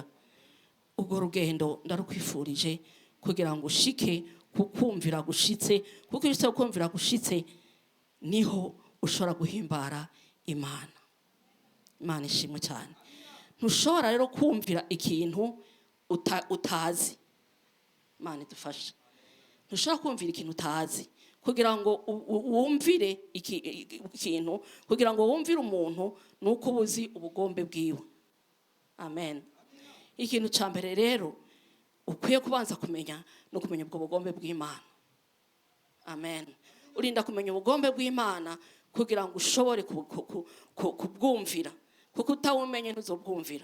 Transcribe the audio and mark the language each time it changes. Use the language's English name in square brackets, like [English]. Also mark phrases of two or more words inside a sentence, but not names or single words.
[Rundi] Ubwo rugendo ndarukwifurije kugira ngo ushike kukumvira gushitse, kuko iyo ushaka kumvira gushitse niho ushobora guhimbara Imana. Imana ishimwe cyane. Ntushobora rero kumvira ikintu utazi. Imana idufashe. Ntushobora kumvira ikintu utazi kugira ngo wumvire ikintu, kugira ngo wumvire umuntu nuko ubuzi ubugombe bwiwe. Amen. Ikintu cya mbere rero ukwiye kubanza kumenya no kumenya ubwo bugombe bw'Imana. Amen. Urinda kumenya ubugombe bw'Imana kugira ngo ushobore kubwumvira, kuko utawumenye ntuzobwumvira.